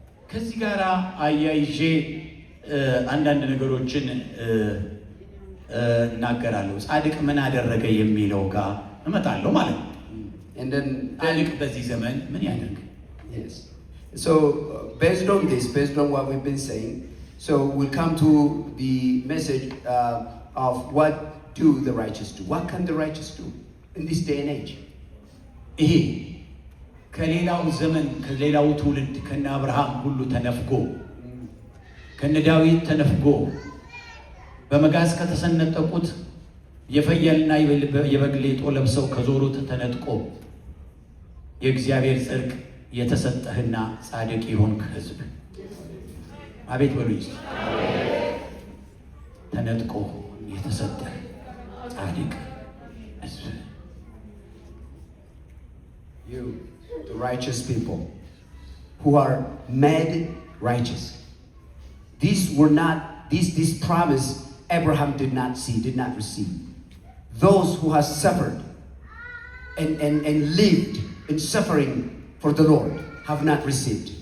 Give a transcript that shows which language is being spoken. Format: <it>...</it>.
<am>ከዚህ ጋር አያይዤ አንዳንድ ነገሮችን እናገራለሁ። ጻድቅ ምን አደረገ የሚለው ጋር እመጣለሁ ማለት ነው።</am> <en>And then</en> <am>ጻድቅ በዚህ ዘመን ምን ያደርግ?</am> <en>Yes. So based on this, based on what we've been saying, so we'll come to the message of what do the righteous do? What can the righteous do in this day and age?</en> <am>ይሄ ከሌላው ዘመን ከሌላው ትውልድ ከነ አብርሃም ሁሉ ተነፍጎ ከነ ዳዊት ተነፍጎ በመጋዝ ከተሰነጠቁት የፍየልና የበግ ሌጦ ለብሰው ከዞሩት ተነጥቆ የእግዚአብሔር ጽድቅ የተሰጠህና ጻድቅ ይሆንክ ሕዝብ አቤት በሉኝ። ተነጥቆ የተሰጠ ጻድቅ ሕዝብ</am> <en>You, the righteous people, who are made righteous. These were not this promise Abraham did not see, did not receive. Those who have suffered and lived in suffering for the Lord have not received.</en>